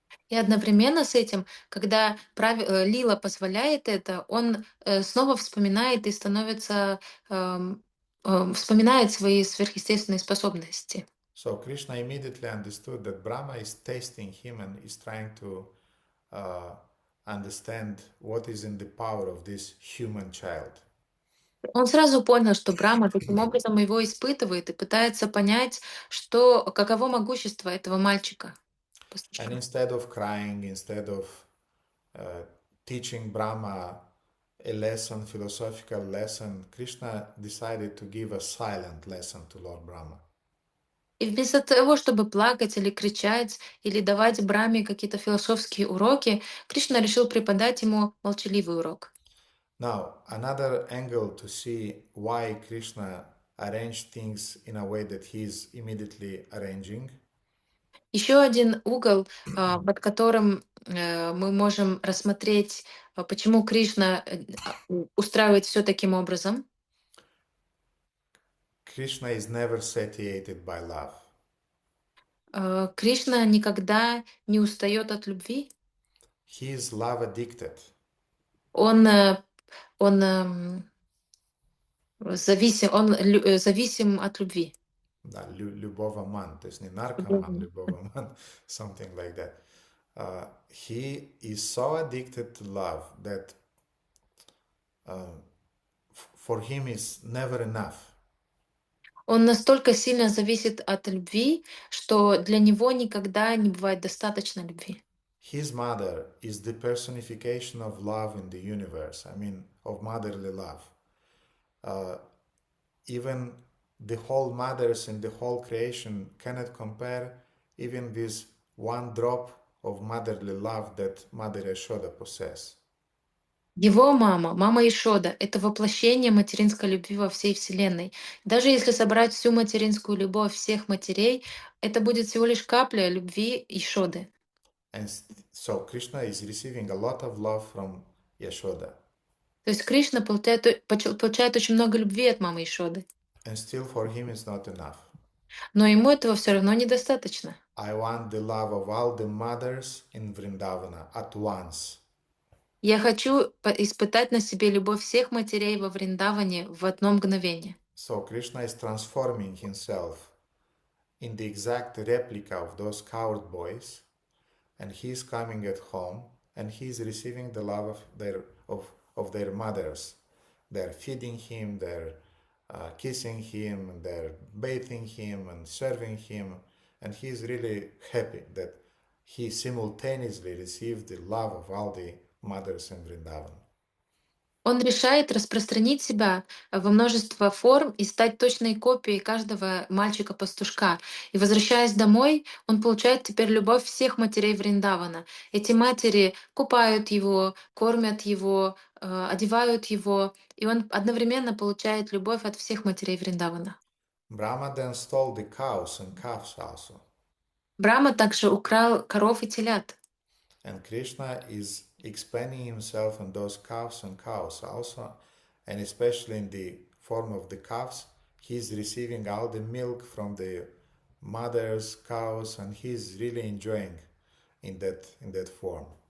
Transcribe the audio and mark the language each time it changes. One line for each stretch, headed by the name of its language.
Russian: И одновременно с этим, когда Лила позволяет это, он снова вспоминает и вспоминает свои сверхъестественные способности.
English: So Krishna immediately understood that Brahma is testing him and is trying to uh, understand what is in the power of this human child.
Russian: Он сразу понял, что Брахма таким образом его испытывает и пытается понять, каково могущество этого мальчика.
English: And instead of crying, instead of uh, teaching Brahma a lesson, philosophical lesson, Krishna decided to give a silent lesson to Lord Brahma.
Russian: И вместо того, чтобы плакать или кричать, или давать Брахме какие-то философские уроки, Кришна решил преподать ему молчаливый урок.
English: Now, another angle to see why Krishna arranged things in a way that he is immediately arranging.
Russian: Еще один угол, под которым мы можем рассмотреть, почему Кришна устраивает все таким образом.
English: Krishna is never satiated by love.
Russian: Кришна никогда не устает от любви.
English: He is love addicted.
Russian: Он, зависим от любви. Да, любоваман, то есть не наркоман, любоваман,
English: something like that. He is so addicted to love that for him is never enough.
Russian: Он настолько сильно зависит от любви, что для него никогда не бывает достаточно любви.
English: His mother is the personification of love in the universe, I mean, of motherly love. Even the whole mothers in the whole creation cannot compare even with one drop of motherly love that Mother Yashoda possesses.
Russian: Его мама, мама Ишода, это воплощение материнской любви во всей Вселенной. Даже если собрать всю материнскую любовь всех матерей, это будет всего лишь капля любви Ишоды.
English: And so Krishna is receiving a lot of love from Yashoda.
Russian: То есть Кришна получает очень много любви от мамы Ишоды.
English: And still for him it's not enough.
Russian: Но ему этого все равно недостаточно.
English: I want the love of all the mothers in Vrindavana at once.
Russian: Я хочу испытать на себе любовь всех матерей во Вриндаване в одно мгновение.
English: So Krishna is transforming himself in the exact replica of those coward boys, and he is coming at home and he is receiving the love of their mothers. They're feeding him, they're kissing him, they're bathing him and serving him, and he is really happy that he simultaneously received the love of all the mothers in Vrindavan.
Russian: Он решает распространить себя во множество форм и стать точной копией каждого мальчика-пастушка. И возвращаясь домой, он получает теперь любовь всех матерей Вриндавана. Эти матери купают его, кормят его, одевают его, и он одновременно получает любовь от всех матерей Вриндавана.
English: Brahma then stole the cows and calves also.
Russian: Брахма также украл коров и телят.
English: And Krishna is expanding himself in those calves and cows also, and especially in the form of the calves, he's receiving all the milk from the mothers, cows, and he's really enjoying in that form.